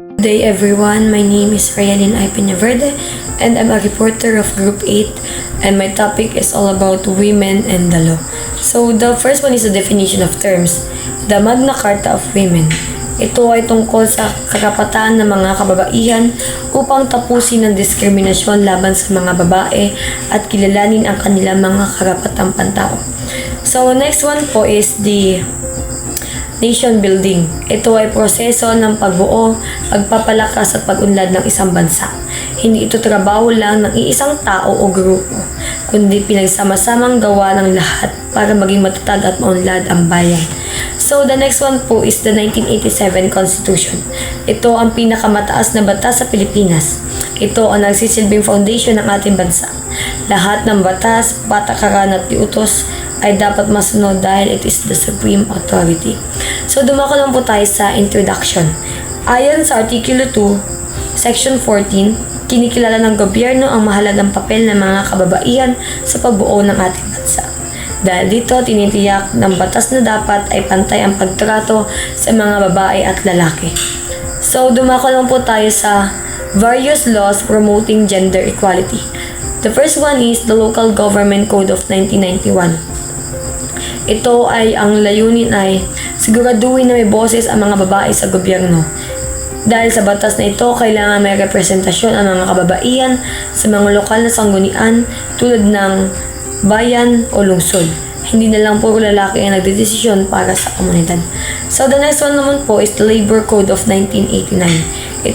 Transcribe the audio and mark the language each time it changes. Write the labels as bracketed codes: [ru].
[en] day everyone, my name is Rayalyn I. Peñaverde and I'm a reporter of Group 8 and my topic is all about women and the law. So the first one is the definition of terms. The Magna Carta of Women. [tl] Ito ay tungkol sa karapatan ng mga kababaihan upang tapusin ang diskriminasyon laban sa mga babae at kilalanin ang kanilang mga karapatang pantao. [en] So next one po is the nation building. [tl] Ito ay proseso ng pagbuo, pagpapalakas at pag-unlad ng isang bansa. Hindi ito trabaho lang ng iisang tao o grupo, kundi pinagsama-samang gawa ng lahat para maging matatag at maunlad ang bayan. [en] So the next one po is the 1987 Constitution. [tl] Ito ang pinakamataas na batas sa Pilipinas. Ito ang nagsisilbing foundation ng ating bansa. Lahat ng batas, patakaran at utos ay dapat masunod dahil [en] it is the supreme authority. [tl] So dumako lang po tayo sa introduction. Ayon sa Artikulo 2, Section 14, kinikilala ng gobyerno ang mahalagang papel ng mga kababaihan sa pagbuo ng ating bansa. Dahil dito, tinitiyak ng batas na dapat ay pantay ang pagtrato sa mga babae at lalaki. So dumako lang po tayo sa [en] various laws promoting gender equality. The first one is the Local Government Code of 1991. [tl] Ito ay ang layunin ay siguraduhin na may boses ang mga babae sa gobyerno. Dahil sa batas na ito, kailangan may representasyon ang mga kababaihan sa mga lokal na sanggunian tulad ng bayan o lungsod. Hindi na lang puro lalaki ang nagdedesisyon para sa komunidad. [en] So the next one naman po is the Labor Code of 1989.